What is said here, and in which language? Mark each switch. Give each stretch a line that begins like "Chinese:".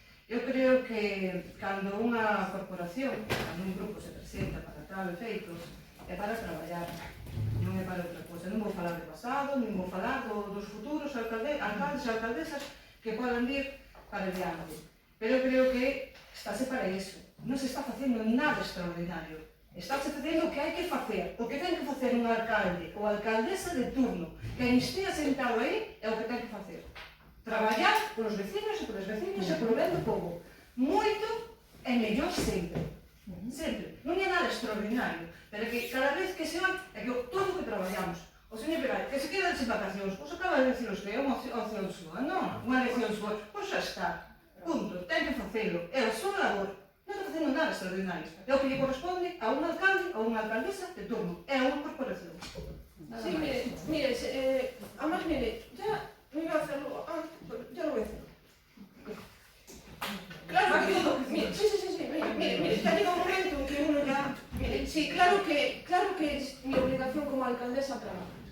Galician: Eu creo que cando unha corporación, cando un grupo se presenta para tal efeito, é para traballar, non é para outra cousa. Non vou falar de pasado, non vou falar dos futuros alcaldes e alcaldesas que poden vir para diante. Pero eu creo que estáse para iso. Non se está facendo nada extraordinario. Estáse facendo o que hai que facer. O que ten que facer un alcalde ou alcaldesa de turno. Quen estea sentado aí é o que ten que facer. Traballar polos vecinos e polas vecinas e polo ben do povo. Moito e mellor sempre. Sempre. Non é nada extraordinario. Pero que cada vez que se van, é que todo o que traballamos. O señor Peral, que se queda de vacacións, pois acaba de decir usted, é unha opción súa, non? Unha elección súa, pois xa está. Punto, ten que facelo, é a súa labor. Non está facendo nada extraordinario. É o que lle corresponde a un alcalde ou unha alcaldesa de turno. É unha corporación.
Spanish: Sí, mire, además, ya no iba a hacerlo, ya lo voy a hacer. Claro que todo, mire, mire, ya llega un momento en que uno ya, mire, sí, claro que es mi obligación como alcaldesa trabajar.